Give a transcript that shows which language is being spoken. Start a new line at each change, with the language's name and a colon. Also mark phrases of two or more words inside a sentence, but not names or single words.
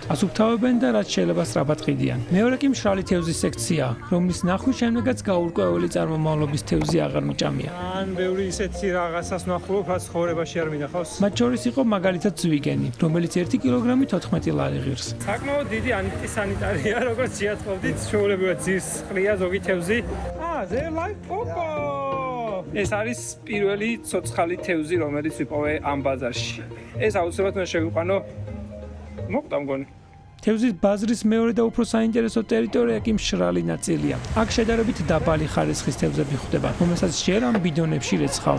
Georgian: ასუფთავებენ და რაც შეიძლება სწრაფად ყიდიან. მეორე კი მშრალი თევზის სექციაა, რომლის ნახვის შემდეგაც გაურკვეველი წარმომავლობის თევზი აღარ მიჭამია. ან ბევრი ისეთი რაღაცას ნახულობ, რაც ხოვრებაში არ მინახავს. მათ შორის იყო მაგალითად ზვიგენი, რომელიც 1 კილოგრამი 14 ლარი ღირს. საკმაოდ დიდი ანტისანიტარია, როგორც შეატყობდით, ჩვეულებრივად ძირს ყრია ზოგი თევზი.
English: they like papa.
Georgian: ეს არის პირველი ცოცხალი თევზი, რომელიც ვიპოვე ამ ბაზარში. ეს აუცილებლად უნდა შევიყვანო. მოკვდა მგონი. თევზის ბაზრის მეორე და უფრო საინტერესო ტერიტორია კი მშრალი ნაწილია. აქ შედარებით დაბალი ხარისხის თევზები ხვდება, რომელსაც ჯერ ამ ბიდონებში რეცხავენ.